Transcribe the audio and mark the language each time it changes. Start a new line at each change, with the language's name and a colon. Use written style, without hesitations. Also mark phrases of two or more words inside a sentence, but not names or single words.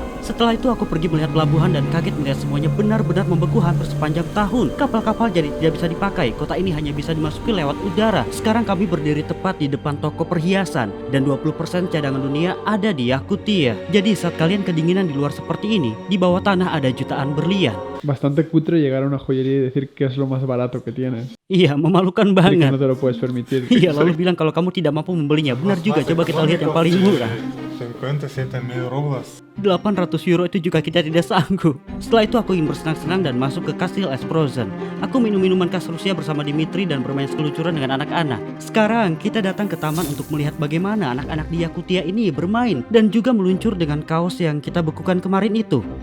Indonesian: Setelah itu aku pergi melihat pelabuhan dan kaget melihat semuanya benar-benar membeku hampir sepanjang tahun. Kapal-kapal jadi tidak bisa dipakai. Kota ini hanya bisa dimasuki lewat udara. Sekarang kami berdiri tepat di depan toko perhiasan dan 20% cadangan dunia ada di Yakutia. Jadi saat kalian kedinginan di luar seperti ini, di bawah tanah ada jutaan berlian.
Spanish: Bastante cutre llegar a una joyería y decir que es lo más barato que tienes.
Indonesian: Iya, memalukan
Spanish: Y que
Indonesian: banget.
Spanish: no te lo puedes permitir.
Indonesian: Iya, lalu bilang kalau kamu tidak mampu membelinya. Benar juga, coba kita lihat yang paling murah.
Spanish: 57,000 rublos.
Indonesian: 800 euro itu juga kita tidak sanggup. Setelah itu aku ingin bersenang-senang dan masuk ke kastil es frozen. Aku minum minuman khas Rusia bersama Dimitri dan bermain sekelucuran dengan anak-anak. Sekarang kita datang ke taman untuk melihat bagaimana anak-anak di Yakutia ini bermain dan juga meluncur dengan kaos yang kita bekukan kemarin itu.